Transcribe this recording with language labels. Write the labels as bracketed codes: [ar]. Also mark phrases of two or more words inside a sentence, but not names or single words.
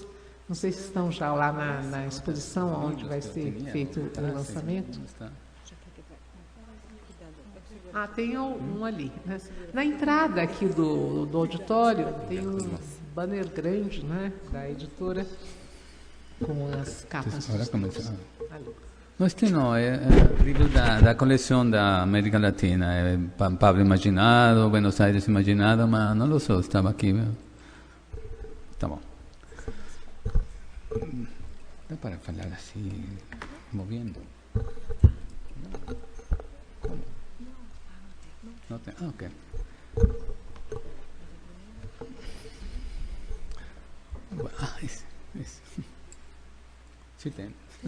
[pt] Não sei se estão já lá na exposição, onde vai ser feito o lançamento. Ah, tem um ali, né? Na entrada aqui do auditório tem um banner grande, né, da editora com as capas. Ali. [es] No, este no, [it] è un libro da collezione da America Latina, è Pablo Imaginato, Buenos Aires Imaginato, ma non lo so, stava qui. Stavo. [es] No para hablar así, moviendo. No te, ok. Sí, ten.